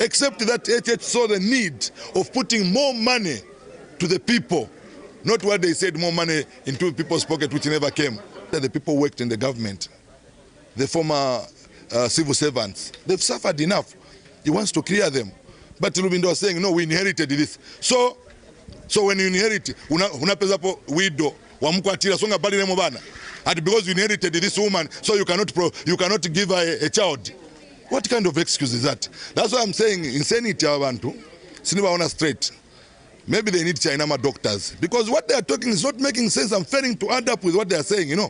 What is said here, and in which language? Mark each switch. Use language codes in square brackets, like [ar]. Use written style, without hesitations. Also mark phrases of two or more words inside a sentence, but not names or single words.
[en] except that HH saw the need of putting more money to the people, not what they said, more money into people's pocket, which never came. The people worked in the government, the former civil servants, they've suffered enough. He wants to clear them. But Lubindo was saying, no, we inherited this. So when you inherit, [bem] unapeza po widow, wamukwatira songa bali nemo bana. [en] And because you inherited this woman, so you cannot give her a child. What kind of excuse is that? That's why I'm saying insanity [bem] abantu sinibaona [en] straight. Maybe they need Chinama doctors, because what they are talking is not making sense and failing to add up with what they are saying, you know.